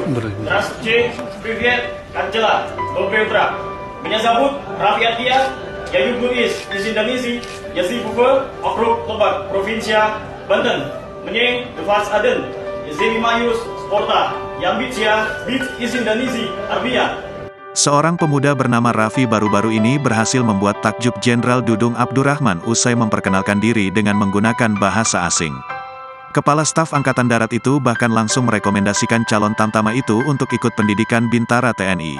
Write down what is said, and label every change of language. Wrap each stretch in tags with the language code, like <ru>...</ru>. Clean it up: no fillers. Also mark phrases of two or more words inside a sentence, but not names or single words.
<ru>Здравствуйте, привет, как дела? Доброе утро. Меня зовут Raffi Attia, я югу из Индонезии, я живу в округ Lebak, провинция Banten. Мне 21, я занимаюсь спортом, я амбиция быть из Индонезии, Armia.</ru> <id>Seorang pemuda bernama Raffi baru-baru ini berhasil membuat takjub Jenderal Dudung Abdurrahman usai memperkenalkan diri dengan menggunakan bahasa asing. Kepala Staf Angkatan Darat itu bahkan langsung merekomendasikan calon tamtama itu untuk ikut pendidikan Bintara TNI.</id>